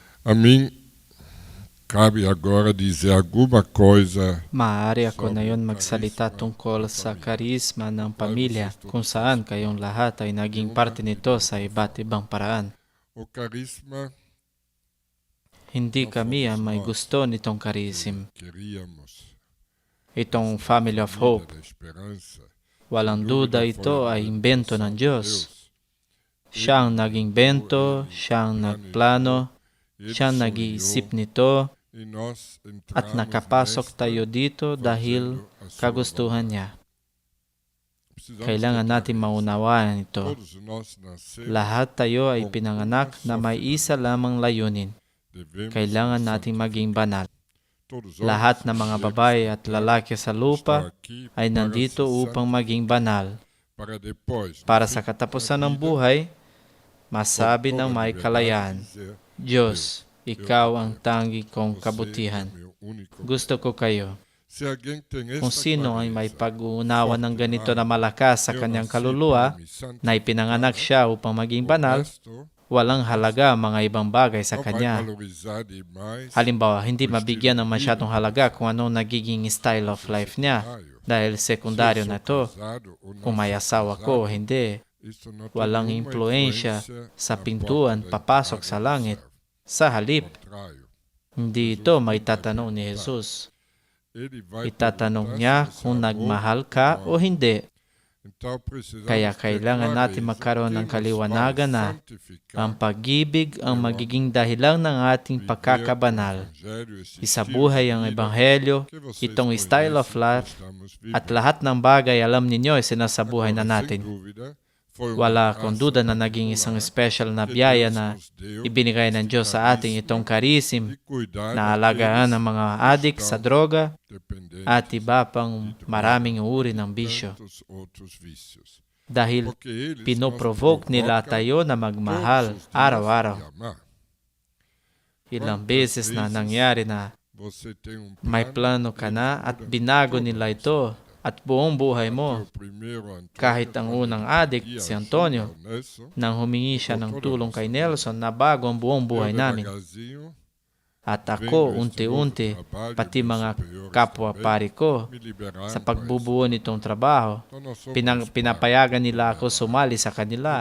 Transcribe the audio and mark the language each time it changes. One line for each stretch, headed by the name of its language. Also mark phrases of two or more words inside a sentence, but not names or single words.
Portuguese: A mim cabe agora dizer alguma coisa
Filipino: Maaari ako na
Portuguese: sobre
Filipino: yon
Portuguese: o
Filipino: magsalita
Portuguese: carisma
Filipino: tungkol
Portuguese: da
Filipino: sa
Portuguese: família.
Filipino: karisma ng
Portuguese: Qual
Filipino: pamilya
Portuguese: vocês
Filipino: kung
Portuguese: todos
Filipino: saan
Portuguese: sabem.
Filipino: kayong lahat ay naging
Portuguese: Uma
Filipino: parte
Portuguese: e
Filipino: nito
Portuguese: de
Filipino: sa
Portuguese: outra
Filipino: iba't
Portuguese: forma.
Filipino: ibang paraan.
Portuguese: O carisma
Filipino: Hindi
Portuguese: não
Filipino: kami
Portuguese: fomos
Filipino: ang may
Portuguese: nós
Filipino: gusto nitong
Portuguese: que
Filipino: karisim.
Portuguese: queríamos.
Filipino: Itong
Portuguese: Essa
Filipino: Family of
Portuguese: família
Filipino: Hope,
Portuguese: da esperança, sem
Filipino: walang
Portuguese: dúvida,
Filipino: duda
Portuguese: foi
Filipino: ito
Portuguese: uma
Filipino: ay imbento ng
Portuguese: revelação de
Filipino: Diyos.
Portuguese: Deus.
Filipino: Siya ang
Portuguese: Ele
Filipino: naging
Portuguese: inventou,
Filipino: bento,
Portuguese: ele
Filipino: siya ang
Portuguese: planejou,
Filipino: nagplano,
Portuguese: ele
Filipino: siya ang
Portuguese: sonhou
Filipino: nag-iisip nito
Portuguese: e nós
Filipino: at
Portuguese: entramos
Filipino: nakapasok
Portuguese: nesta
Filipino: tayo dito dahil
Portuguese: fazendo a sua
Filipino: kagustuhan
Portuguese: vontade.
Filipino: niya.
Portuguese: Precisamos ter
Filipino: Kailangan natin
Portuguese: clareza.
Filipino: maunawaan ito.
Portuguese: Todos nós nascemos
Filipino: Lahat tayo ay
Portuguese: com
Filipino: pinanganak
Portuguese: uma
Filipino: na
Portuguese: só
Filipino: may isa
Portuguese: finalidade.
Filipino: lamang layunin.
Portuguese: Devemos
Filipino: Kailangan
Portuguese: nos
Filipino: nating maging
Portuguese: santificar.
Filipino: banal.
Portuguese: Todos os
Filipino: Lahat
Portuguese: homens
Filipino: ng
Portuguese: e
Filipino: mga
Portuguese: mulheres
Filipino: babae
Portuguese: da
Filipino: at
Portuguese: terra
Filipino: lalaki sa
Portuguese: estão
Filipino: lupa
Portuguese: aqui
Filipino: ay
Portuguese: para
Filipino: nandito
Portuguese: se
Filipino: upang maging banal.
Portuguese: para depois, no
Filipino: Para
Portuguese: fim
Filipino: sa
Portuguese: da
Filipino: katapusan ng
Portuguese: vida,
Filipino: buhay,
Portuguese: com
Filipino: masabi ng
Portuguese: toda
Filipino: may
Portuguese: liberdade,
Filipino: kalayaan,
Portuguese: dizer,
Filipino: Diyos,
Portuguese: eu
Filipino: ikaw
Portuguese: te
Filipino: ang
Portuguese: quero.
Filipino: tangi kong
Portuguese: Você
Filipino: kabutihan.
Portuguese: é meu único
Filipino: Gusto
Portuguese: bem.
Filipino: ko kayo.
Portuguese: Se alguém tem
Filipino: Kung
Portuguese: esta
Filipino: sino ay may
Portuguese: clareza,
Filipino: pag-uunawa ng
Portuguese: forte
Filipino: ganito
Portuguese: na
Filipino: na malakas sa
Portuguese: eu
Filipino: kanyang
Portuguese: nasci
Filipino: kaluluwa,
Portuguese: para me
Filipino: na ipinanganak
Portuguese: santificar,
Filipino: siya upang maging
Portuguese: o
Filipino: banal,
Portuguese: resto
Filipino: walang halaga ang mga ibang bagay sa
Portuguese: não vai
Filipino: kanya.
Portuguese: valorizar demais
Filipino: Halimbawa, hindi
Portuguese: o estilo
Filipino: mabigyan
Portuguese: de
Filipino: ng
Portuguese: vida
Filipino: masyadong
Portuguese: dele.
Filipino: halaga kung anong nagiging
English: style of
Portuguese: Se
Filipino: life niya
Portuguese: secundário,
Filipino: dahil
Portuguese: se eu
Filipino: sekundaryo
Portuguese: sou
Filipino: na to.
Portuguese: casado ou não
Filipino: Kung may
Portuguese: sou
Filipino: asawa ko o
Portuguese: casado,
Filipino: hindi,
Portuguese: isso não tem
Filipino: walang
Portuguese: nenhuma
Filipino: impluensya
Portuguese: influência
Filipino: sa
Portuguese: na
Filipino: pintuan
Portuguese: porta da
Filipino: papasok
Portuguese: entrada
Filipino: sa
Portuguese: do
Filipino: langit.
Portuguese: céu.
Filipino: Sa
Portuguese: Ao
Filipino: halip,
Portuguese: contrário,
Filipino: hindi
Portuguese: Jesus
Filipino: ito may
Portuguese: não vai
Filipino: tatanong ni
Portuguese: perguntar.
Filipino: Jesus.
Portuguese: Ele vai
Filipino: Itatanong
Portuguese: perguntar
Filipino: niya
Portuguese: se você
Filipino: kung
Portuguese: amou
Filipino: nagmahal
Portuguese: ou
Filipino: ka o
Portuguese: não.
Filipino: hindi.
Portuguese: Então precisamos
Filipino: Kaya
Portuguese: ter
Filipino: kailangan natin
Portuguese: clareza
Filipino: magkaroon ng
Portuguese: que nos
Filipino: kaliwanagan
Portuguese: vai
Filipino: na
Portuguese: santificar
Filipino: ang pag-ibig ang
Portuguese: pelo
Filipino: magiging dahilan ng ating
Portuguese: viver o
Filipino: pagkakabanal.
Portuguese: evangelho, esse
Filipino: Isabuhay
Portuguese: estilo
Filipino: ang
Portuguese: de vida
Filipino: ebanghelyo,
Portuguese: que vocês
Filipino: itong
English: style of
Portuguese: conhecem e
Filipino: life,
Portuguese: estamos
Filipino: at
Portuguese: vivendo.
Filipino: lahat ng bagay alam ninyo ay sinasabuhay na
Portuguese: Agora, sem
Filipino: natin.
Portuguese: dúvida, foi uma
Filipino: Wala akong
Portuguese: graça
Filipino: duda na naging isang
Portuguese: particular
Filipino: special na
Portuguese: que
Filipino: biyaya
Portuguese: Deus
Filipino: na
Portuguese: nos deu
Filipino: ibinigay ng
Portuguese: este
Filipino: Diyos sa ating
Portuguese: carisma
Filipino: itong karisim
Portuguese: de cuidar
Filipino: na alagaan
Portuguese: daqueles
Filipino: ng mga
Portuguese: que
Filipino: adik sa
Portuguese: estão
Filipino: droga
Portuguese: dependentes
Filipino: at iba pang
Portuguese: de droga
Filipino: maraming
Portuguese: e
Filipino: uri
Portuguese: de
Filipino: ng bisyo.
Portuguese: tantos outros vícios.
Filipino: Dahil
Portuguese: Porque eles nos
Filipino: pinoprovoke nila
Portuguese: provocam
Filipino: tayo na magmahal
Portuguese: todos os dias
Filipino: araw-araw.
Portuguese: de amar.
Filipino: Ilang
Portuguese: Quantas
Filipino: beses na
Portuguese: vezes
Filipino: nangyari na
Portuguese: você tem
Filipino: may plano ka na at binago nila ito at buong buhay mo. Kahit ang unang adik, si Antonio, nang humingi siya ng tulong kay Nelson na bago ang buong buhay namin. At ako, unti-unti, pati mga kapwa-pari ko, sa pagbubuo nitong trabaho, pinapayagan nila ako sumali sa kanila.